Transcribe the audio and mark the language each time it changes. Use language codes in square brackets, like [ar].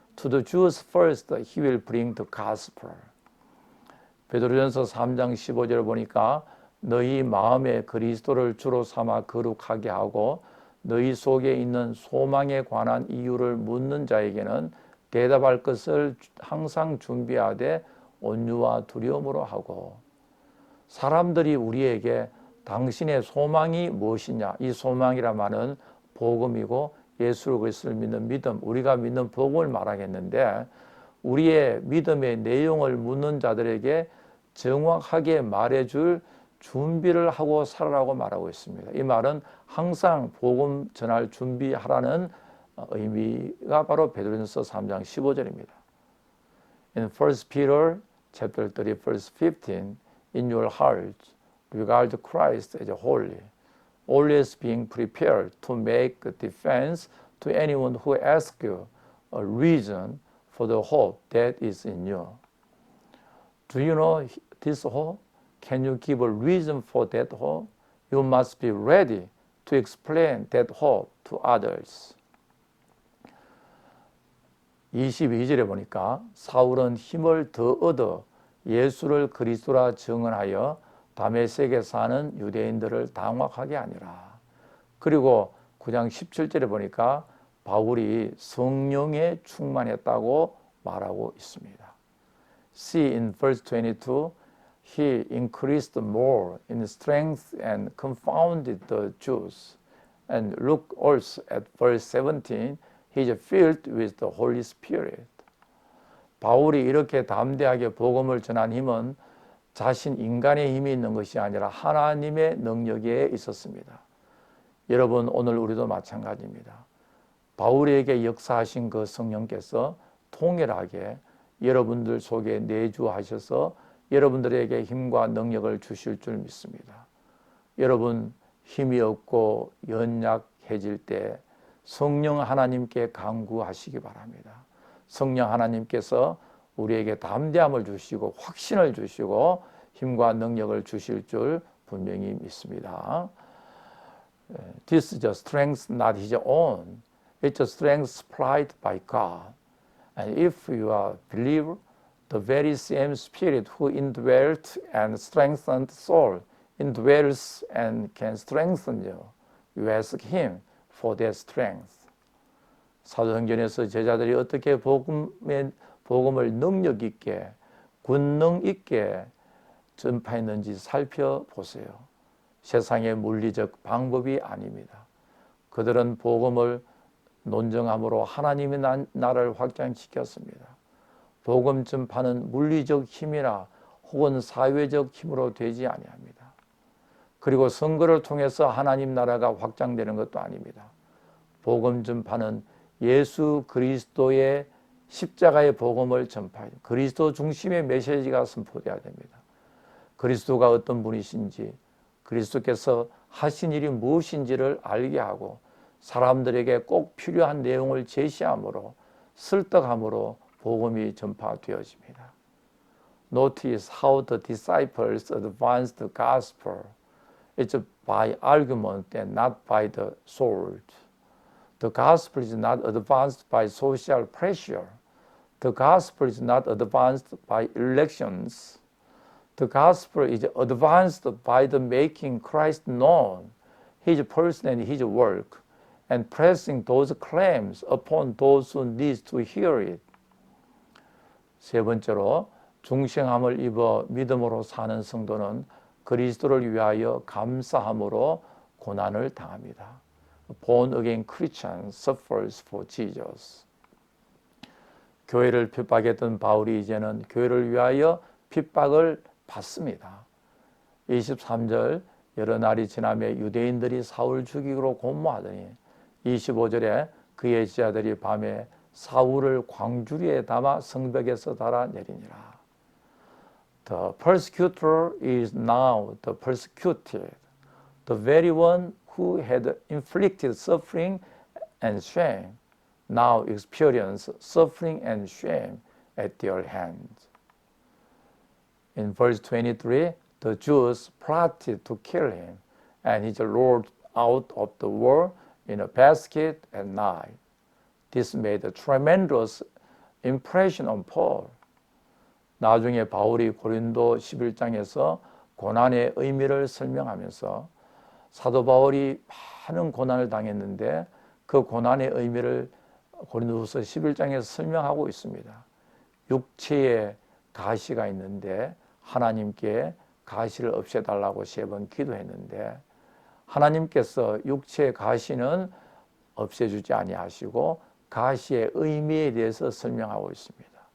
[en] To the Jews first, he will bring the gospel. [ko] 베드로전서 3장 15절을 보니까 너희 마음에 그리스도를 주로 삼아 거룩하게 하고 너희 속에 있는 소망에 관한 이유를 묻는 자에게는 대답할 것을 항상 준비하되 온유와 두려움으로 하고. 사람들이 우리에게 당신의 소망이 무엇이냐, 이 소망이란 말은 복음이고 예수 그리스도를 믿는 믿음, 우리가 믿는 복음을 말하겠는데 우리의 믿음의 내용을 묻는 자들에게 정확하게 말해줄 준비를 하고 살아라고 말하고 있습니다. 이 말은 항상 복음 전할 준비하라는 의미가 바로 베드로전서 3장 15절입니다. [en] In 1 Peter chapter 3 verse 15, in your hearts regard Christ as holy, always being prepared to make a defense to anyone who asks you a reason for the hope that is in you. Do you know this hope? Can you give a reason for that hope? You must be ready to explain that hope to others. [ko] 22절에 보니까 사울은 힘을 더 얻어 예수를 그리스도라 증언하여 다메섹에 사는 유대인들을 당혹하게 하니라. 그리고 9장 17절에 보니까 바울이 성령에 충만했다고 말하고 있습니다. [en] See in verse 22, he increased more in strength and confounded the Jews. And look also at verse 17, he is filled with the Holy Spirit. [ko] 바울이 이렇게 담대하게 복음을 전한 힘은 자신 인간의 힘이 있는 것이 아니라 하나님의 능력에 있었습니다. 여러분 오늘 우리도 마찬가지입니다. 바울에게 역사하신 그 성령께서 통일하게 여러분들 속에 내주하셔서 여러분들에게 힘과 능력을 주실 줄 믿습니다. 여러분 힘이 없고 연약해질 때 성령 하나님께 간구하시기 바랍니다. 성령 하나님께서 우리에게 담대함을 주시고 확신을 주시고 힘과 능력을 주실 줄 분명히 믿습니다. [en] This is a strength not his own. It's a strength supplied by God. And if you are a believer, the very same Spirit who indwelt and strengthened soul indwells and can strengthen you. You ask Him for that strength. [ko] 사도행전에서 제자들이 어떻게 복음을 능력 있게, 권능 있게 전파했는지 살펴보세요. 세상의 물리적 방법이 아닙니다. 그들은 복음을 논증함으로 하나님의 나라를 확장시켰습니다. 복음 전파는 물리적 힘이나 혹은 사회적 힘으로 되지 아니합니다. 그리고 선거를 통해서 하나님 나라가 확장되는 것도 아닙니다. 복음 전파는 예수 그리스도의 십자가의 복음을 전파해야 됩니다. 그리스도 중심의 메시지가 선포되어야 됩니다. 그리스도가 어떤 분이신지, 그리스도께서 하신 일이 무엇인지를 알게 하고 사람들에게 꼭 필요한 내용을 제시함으로 설득함으로 복음이 전파되어집니다. [en] Notice how the disciples advanced the gospel. It's by argument and not by the sword. The gospel is not advanced by social pressure. The gospel is not advanced by elections. The gospel is advanced by the making Christ known, His person and His work, and pressing those claims upon those who need to hear it. [ko] 세 번째로 중생함을 입어 믿음으로 사는 성도는 그리스도를 위하여 감사함으로 고난을 당합니다. [en] Born again Christian suffers for Jesus. [ko] 교회를 핍박했던 바울이 이제는 교회를 위하여 핍박을 받습니다. 23절 여러 날이 지나며 유대인들이 사울 죽이기로 공모하더니 25절에 그의 제자들이 밤에 사울을 광주리에 담아 성벽에서 달아내리니라. [en] The persecutor is now the persecuted. The very one who had inflicted suffering and shame now experience suffering and shame at their hands. In verse 23, the Jews plotted to kill him, and he rolled out of the wall in a basket at night. This made a tremendous impression on Paul. [ko] 나중에 바울이 고린도 11장에서 고난의 의미를 설명하면서 사도 바울이 많은 고난을 당했는데 그 고난의 의미를 고린도후서 11장에서 설명하고 있습니다. 육체에 가시가 있는데 하나님께 가시를 없애달라고 3번 기도했는데 하나님께서 육체의 가시는 없애주지 아니하시고 가시의 의미에 대해서 설명하고 있습니다.